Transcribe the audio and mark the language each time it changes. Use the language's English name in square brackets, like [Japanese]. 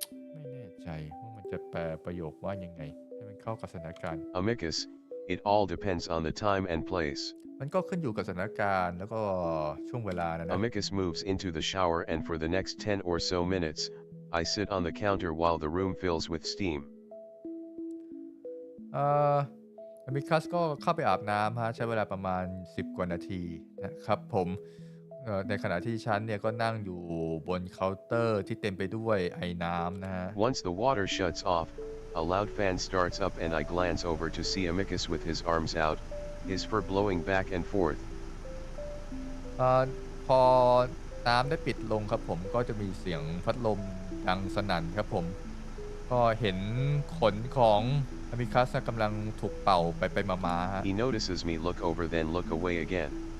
[Thai] ไม่แน่ใจว่ามันจะแปลประโยคว่ายังไงให้มันเข้ากับสถานการณ์ [English] Amicus, it all depends on the time and place. [Thai] มันก็ขึ้นอยู่กับสถานการณ์แล้วก็ช่วงเวลานะ [English] Amicus moves into the shower and for the next 10 or so minutes, I sit on the counter while the room fills with steam. [Thai] อามิคัสก็เข้าไปอาบน้ำฮะใช้เวลาประมาณ10 กว่านาทีนะครับผมในขณะที่ฉันเนี่ยก็นั่งอยู่บนเคาน์เตอร์ที่เต็มไปด้วยไอ้น้ำนะฮะ [English] Once the water shuts off, A loud fan starts up and I glance over to see Amicus with his arms out, his fur blowing back and forth. [Thai] พอน้ำได้ปิดลงครับผมก็จะมีเสียงพัดลมดังสนั่นครับผมก็เห็นขนของอมิคัสกำลังถูกเป่าไปมาฮะ [English] He notices me look over then look away again.